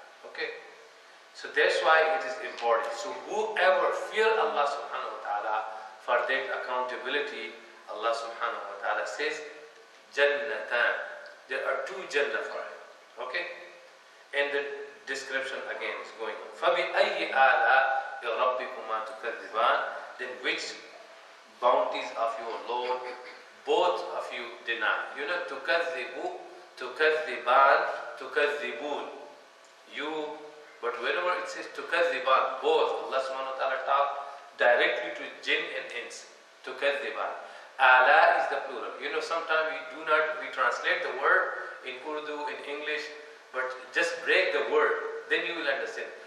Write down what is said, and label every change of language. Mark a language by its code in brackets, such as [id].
[en] Okay, so that's why it is important. So whoever fear Allah subhanahu wa ta'ala, for that accountability, Allah subhanahu wa ta'ala says, Jannatan. There are 2 Jannah for him. Okay, and the description again is going on. [ar] فَبِأَيِّ آلَاءِ رَبِّكُمَا تُكَذِّبَانِ. [en] Then which bounties of your Lord both of you deny? You know, [ar] تُكَذِّبُ, تُكَذِّبَانِ, تُكَذِّبُونَ. [en] You, but whenever it says تُكَذِّبَانِ, both, Allah subhanahu wa ta'ala talk directly to jinn and ins. تُكَذِّبَانِ. Ala is the plural. You know, sometimes we translate the word in Urdu, in English, but just break the word, then you will understand.